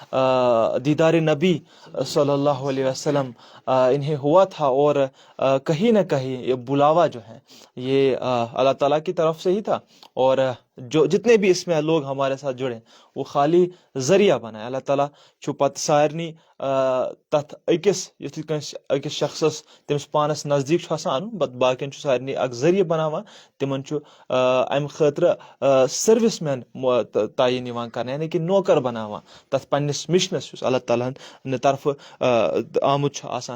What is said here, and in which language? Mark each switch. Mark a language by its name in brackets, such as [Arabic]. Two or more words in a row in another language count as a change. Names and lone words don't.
[Urdu] دیدار نبی صلی اللہ علیہ وسلم انہیں ہوا تھا اور کہیں نہ کہیں یہ بلاوا جو ہے یہ اللہ تعالیٰ کی طرف سے ہی تھا اور جو جتنے بھی اس میں لوگ ہمارے ساتھ جڑے وہ خالی ذریعہ بنائے. [Kashmiri] اللہ تعالیٰ چھُ پتہٕ سارنٕے تتھ أکِس شخصس تٔمِس پانس نزدیٖک چھُ آسان انُن پتہٕ باقین چھُ سارنٕے اکھ ذٔریعہٕ بناوان تِمن چھُ امہِ خٲطرٕ [English] service men [Kashmiri] تعیٖن یِوان کرنہٕ یعنی کہِ نوکر بناوان تتھ پننس مشنس یُس اللہ تعالیٰ ہن طرفہٕ آمُت چھُ آسان.